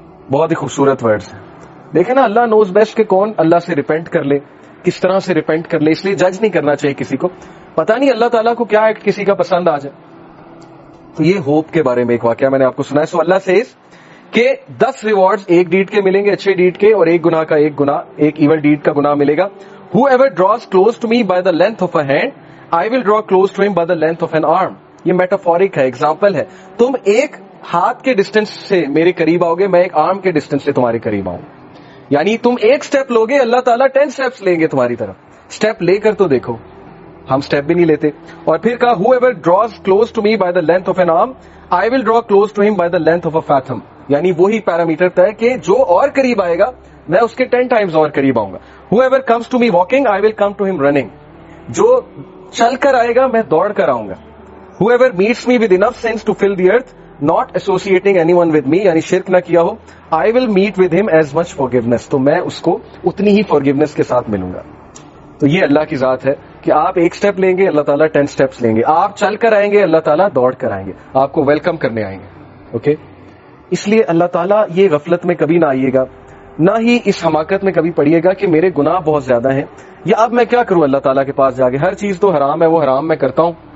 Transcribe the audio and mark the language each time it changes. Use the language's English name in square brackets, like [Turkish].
[Hindi] बहुत ही खूबसूरत वर्ड्स हैं. देखे ना, अल्लाह नोज बेस्ट के कौन अल्लाह से रिपेंट कर ले, किस तरह से रिपेंट कर ले. इसलिए जज नहीं करना चाहिए किसी को, पता नहीं अल्लाह ताला को क्या है कि किसी का पसंद आ जाए. तो ये होप के बारे में एक वाकया मैंने आपको सुना है. सो अल्लाह से कि 10 रिवॉर्ड्स एक डीड के मिलेंगे, अच्छे डीड के, और एक गुनाह का एक इवल डीड का गुनाह मिलेगा. [English] Whoever draws close to me by the length of a hand, I will draw close to him by the length of an arm. [Hindi] ये मेटाफोरिक है, एग्जाम्पल है. तुम एक हाथ के डिस्टेंस से मेरे करीब आओगे, मैं एक आर्म के डिस्टेंस से तुम्हारे करीब आऊंगा. यानी तुम एक स्टेप लोगे, अल्लाह ताला 10 स्टेप्स लेंगे तुम्हारी तरफ. स्टेप लेकर तो देखो, हम स्टेप भी नहीं लेते. और फिर कहा [English] whoever draws close to me by the length of an arm, I will draw close to him by the length of a fathom. [Hindi] यानी वही पैरामीटर तय कि जो और करीब आएगा मैं उसके 10 टाइम्स और करीब आऊंगा. [English] Whoever comes to me walking, I will come to him running. [Hindi] जो चल कर आएगा मैं दौड़ कर आऊंगा. [English] Whoever meets me with enough sense to fill the earth, not associating anyone with me, [Hindi] यानी शिर्क ना किया हो, [English] I will meet with him as much forgiveness. [Hindi] तो मैं उसको उतनी ही forgiveness के साथ मिलूंगा. तो ये अल्लाह की जात है कि आप एक स्टेप लेंगे, अल्लाह ताला 10 स्टेप्स लेंगे. आप चल कर आएंगे, अल्लाह ताला दौड़ कर आएंगे, आपको वेलकम करने आएंगे. ओके, इसलिए अल्लाह ताला ये गफलत में कभी ना आइएगा, ना ही इस हमाकत में कभी पड़िएगा कि मेरे गुनाह बहुत ज्यादा हैं, या अब मैं क्या करूं अल्लाह ताला के पास जाके, हर चीज तो हराम है, वो हराम मैं करता हूं.